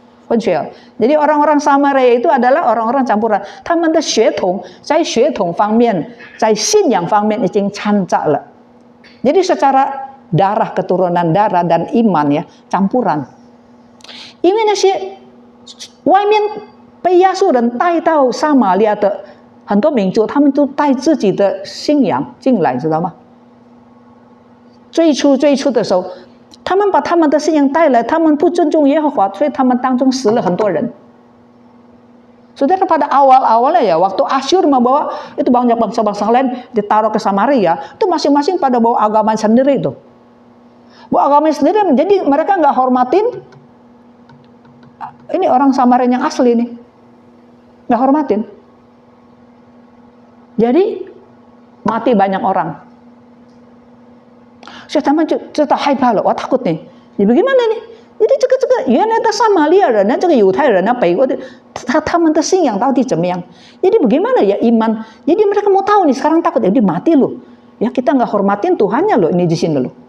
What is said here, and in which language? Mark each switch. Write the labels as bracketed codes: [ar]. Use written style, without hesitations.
[id] Jadi orang-orang Samaria itu adalah orang-orang campuran. [zh] 他们的血统在血统方面，在信仰方面已经掺杂了。 [id] Jadi secara darah, keturunan darah dan iman ya campuran。 [zh] 因为那些外面被亚述人带到撒玛利亚的很多民族，他们都带自己的信仰进来，知道吗？最初的时候，他们把他们的信仰带来，他们不尊重耶和华，所以他们当中死了很多人。 [id] Saudara, pada awal-awalnya ya, waktu Asyur membawa itu banyak bangsa-bangsa lain ditaruh ke Samaria, itu masing-masing pada bawa agama sendiri itu. Bawa agama sendiri, jadi mereka nggak hormatin ini orang Samaria yang asli nih, nggak hormatin. Jadi mati banyak orang. Saya taman cerita [zh] 害怕了，我 [id] takut nih. Jadi bagaimana nih? [zh] Jadi 这个原来的撒玛利亚人呢，这个犹太人呢，北国的他们的信仰到底怎么样？ [id] Jadi bagaimana ya iman? Jadi mereka mau tahu nih, sekarang takut jadi mati loh. Ya kita nggak hormatin Tuhannya loh ini di sini loh.